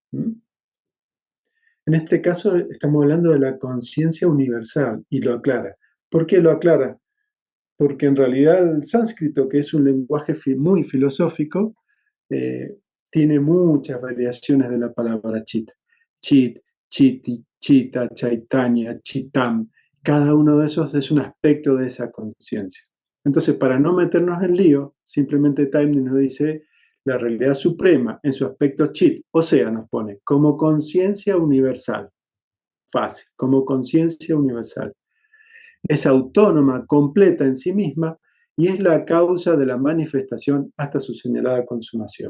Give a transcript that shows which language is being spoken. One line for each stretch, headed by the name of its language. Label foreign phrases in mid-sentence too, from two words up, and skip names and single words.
Spanish: En este caso estamos hablando de la conciencia universal y lo aclara. ¿Por qué lo aclara? Porque en realidad el sánscrito, que es un lenguaje muy filosófico, tiene muchas variaciones de la palabra chit.
Sanskrit: Chit, chiti, chita, chaitanya, chitam.
Spanish: Cada uno de esos es un aspecto de esa conciencia. Entonces, para no meternos en lío, simplemente Taimni nos dice la realidad suprema en su aspecto chit, o sea, nos pone como conciencia universal. Fácil, como conciencia universal. Es autónoma, completa en sí misma y es la causa de la manifestación hasta su señalada consumación.